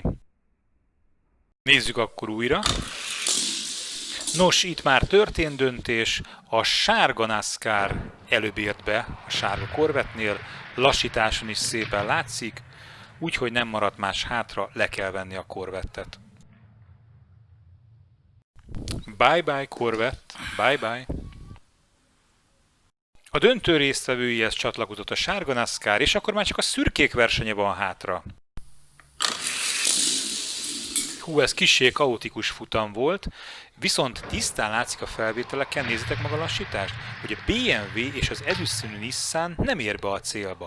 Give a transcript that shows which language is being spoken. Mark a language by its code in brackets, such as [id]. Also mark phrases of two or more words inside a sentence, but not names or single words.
[hu] Nézzük akkor újra. Nos, itt már történt döntés, a sárga NASCAR előbb ért be a sárga Corvette-nél, lassításon is szépen látszik, úgyhogy nem maradt más hátra, le kell venni a Corvette-et. [en] Bye bye Corvette, bye bye. [hu] A döntő résztvevőihez csatlakozott a sárga NASCAR, és akkor már csak a szürkék versenye van hátra. Hú, ez kissé kaotikus futam volt, viszont tisztán látszik a felvételeken, nézzétek meg a lassítást, hogy a BMW és az ezüstszínű Nissan nem ér be a célba.